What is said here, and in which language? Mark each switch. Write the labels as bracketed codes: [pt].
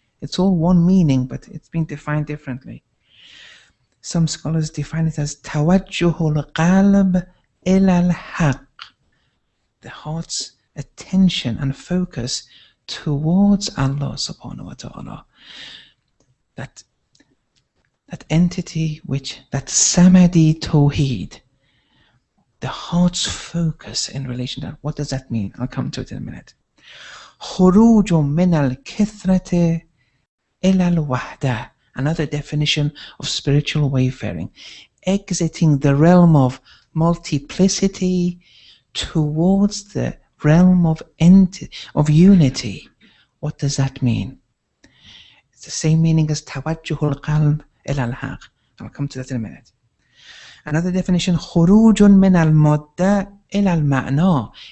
[en] It's all one meaning, but it's been defined differently. Some scholars define it as [ar] Tawajjuhul Qalb ila al-Haq, [en] the heart's attention and focus towards Allah subhanahu wa ta'ala. That entity that Samadi Tawheed, the heart's focus in relation to that. What does that mean? I'll come to it in a minute. [ar] خروج من الكثرة إلى الوحدة. [en] Another definition of spiritual wayfaring. Exiting the realm of multiplicity towards the realm of unity. What does that mean? It's the same meaning as [ar] توجه القلب إلى الحق. [en] I'll come to that in a minute. Another definition, [ar] خروج من المادة إلى المعنى.